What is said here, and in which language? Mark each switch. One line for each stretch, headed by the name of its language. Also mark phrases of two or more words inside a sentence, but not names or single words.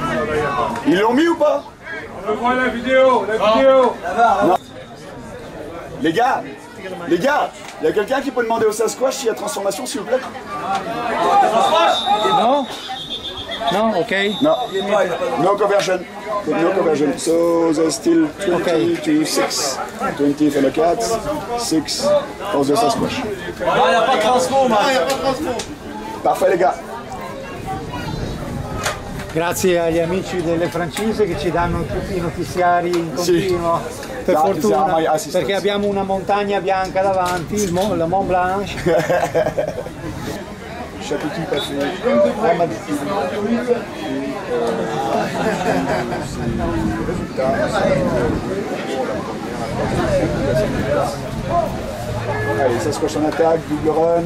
French: Ils l'ont mis ou pas? On veut voir la vidéo, la vidéo. Non. Les gars, il y a quelqu'un qui peut demander au Sasquatch s'il y a transformation, s'il vous plaît? Non? Non, okay.
English: No, no conversion. No conversion. So there's still 20 to 6. 20 for the cats, 6 for the Sasquatch.
French: Ah, il n'y a pas de transfo, man. Parfait, les gars.
Italian: Grazie agli amici delle francesi che ci danno tutti i notiziari in continuo, per fortuna, perché abbiamo una montagna bianca davanti, il Mont Blanc.
French: Chaque équipe a fait un match de résultats. Allez, ça se coche en attaque,
English: double run.